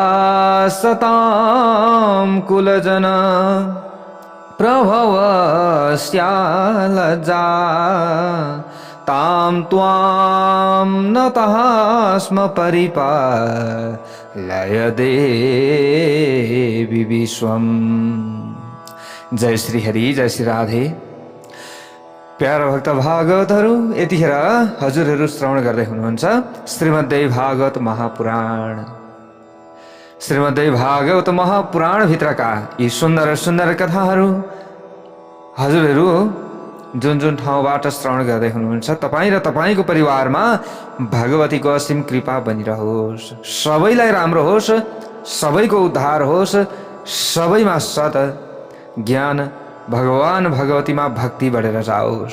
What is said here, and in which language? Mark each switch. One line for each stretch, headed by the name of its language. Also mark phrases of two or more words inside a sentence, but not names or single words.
Sanskrit: सतां कुलजन प्रभवस्यालज्जा तां त्वां नतः स्म परिपालय देवी विश्वम्।
Nepali: जय श्री हरि, जय श्री राधे। प्यारा भक्त भागवतहरू, यतिखेर हजुरहरू श्रवण गर्दै हुनुहुन्छ श्रीमद्देवी भागवत महापुराण। श्रीमद्देवी भागवत महापुराण भित्रका यी सुन्दर सुन्दर कथाहरू हजुरहरू जुन जुन ठाउँबाट श्रवण गर्दै हुनुहुन्छ, तपाईँ र तपाईँको परिवारमा भगवतीको असीम कृपा बनिरहोस्, सबैलाई राम्रो होस्, सबैको उद्धार होस्, सबैमा सत ज्ञान भगवान भगवतीमा भक्ति बढेर जाओस्।